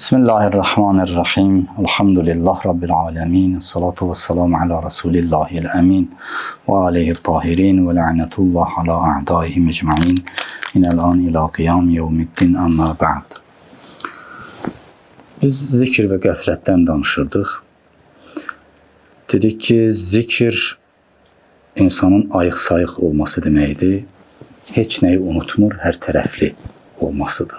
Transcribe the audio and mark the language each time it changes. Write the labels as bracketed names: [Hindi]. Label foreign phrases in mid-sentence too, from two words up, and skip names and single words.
[Arabic] بسم الله الرحمن الرحيم. الحمد لله رب العالمين. الصلاة والسلام على رسول الله الأمين. وآله الطاهرين ولعنة الله على أعدائهم أجمعين. من الآن إلى قيام يوم الدين أما بعد. [Azerbaijani] Biz [Turkish] zikir ve gafletten [Azerbaijani] danışırdık. Dedik ki zikir insanın ayıq-sayıq olması deməkdir. Heç nəyi unutmur, hər tərəfli olmasıdır.